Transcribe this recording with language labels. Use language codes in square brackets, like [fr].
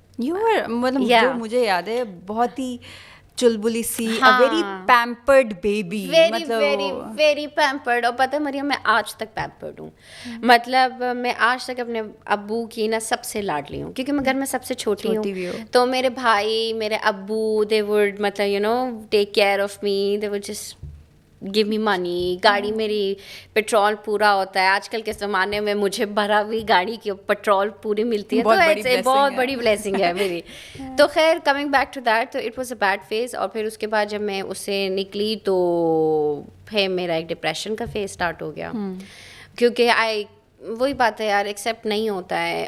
[ur] مطلب جو مجھے یاد ہے بہت ہی چلبلی سی, [en] Very pampered baby, very pampered. [ur] اور پتہ ہے مریم, میں آج تک پیمپرڈ ہوں. مطلب میں آج تک اپنے ابو کی نا سب سے لاڈلی ہوں, کیونکہ میں گھر میں سب سے چھوٹی ہوں. تو میرے بھائی, میرے ابو, [en] They would مطلب take care of me, they would just give me money. [ur] گاڑی میری پیٹرول پورا ہوتا ہے. آج کل کے زمانے میں مجھے بھرا ہوئی گاڑی کی پیٹرول پوری ملتی ہے, تو بہت بڑی بلیسنگ ہے میری. تو خیر [en] coming back to that, [ur] تو [en] It was a bad phase. [ur] اور پھر اس کے بعد جب میں اس سے نکلی تو پھر میرا ایک ڈپریشن کا فیز اسٹارٹ ہو گیا, کیونکہ وہی بات ہے یار, ایکسیپٹ نہیں ہوتا ہے.